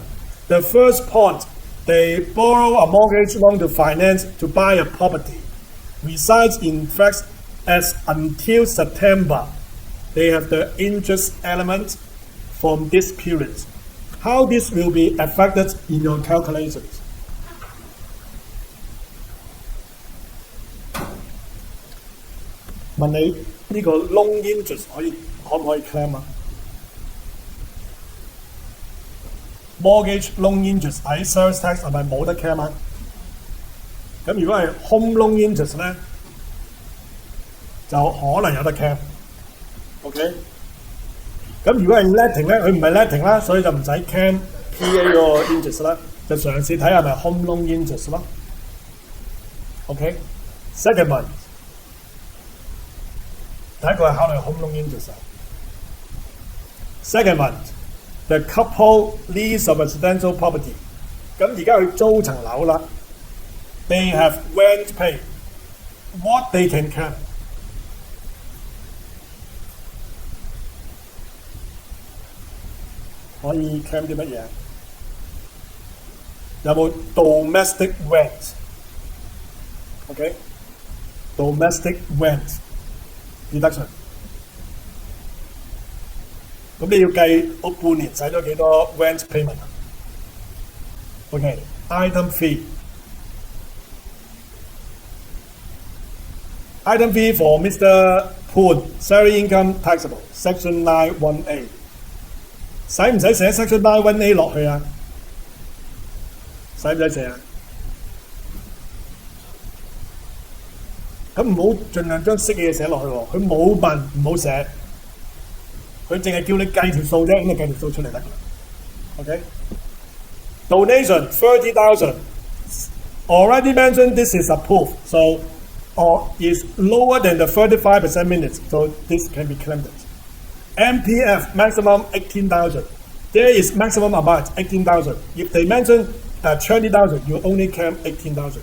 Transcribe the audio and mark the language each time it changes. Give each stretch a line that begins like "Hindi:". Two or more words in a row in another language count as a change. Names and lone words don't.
English: The first point, they borrow a mortgage loan to finance to buy a property. Resides in fact as until September. They have the interest element from this period. How this will be affected in your calculations?
Cantonese: 問你呢個
English: loan interest
Cantonese: 可唔可以 claim 啊？
English: mortgage loan interest
Cantonese: 喺
English: sales tax
Cantonese: 係咪冇得 claim 啊？咁如果係
English: home loan interest
Cantonese: 咧，就可能有得 claim。OK？咁如果係 letting 咧，佢唔係 letting 啦，所以就唔使
English: claim PA
Cantonese: 個 interest 啦，就嘗試睇係咪
English: home loan interest
Cantonese: 咯。
English: OK？Second one，
Cantonese: 第一個係考慮
English: home loan interest。Second one。The couple lease a residential property.
Cantonese: 咁而家佢租層樓啦 ，
English: they have rent pay. What they can claim?
Cantonese: 可以 claim 啲乜嘢？有冇
English: domestic rent? OK? Domestic rent deduction.
Cantonese: 咁你要計我半年使咗幾多
English: rent payment
Cantonese: 啊 ？
English: OK, item fee. Item fee for Mr. Poon, salary income taxable, section 9(1)(a).
Cantonese: 使唔使寫 section 9(1)(a) 落去啊？使唔使寫啊？咁唔好盡量將識嘅嘢寫落去喎，佢冇問唔好寫。佢淨係叫你計條數啫，咁你計條數出嚟得㗎啦。
English: Okay. Donation 30,000. Already mentioned this is approved, so or is lower than the 35% minutes, so this can be claimed. MPF maximum 18,000. There is maximum amount 18,000. If they mention 20,000, you only claim 18,000.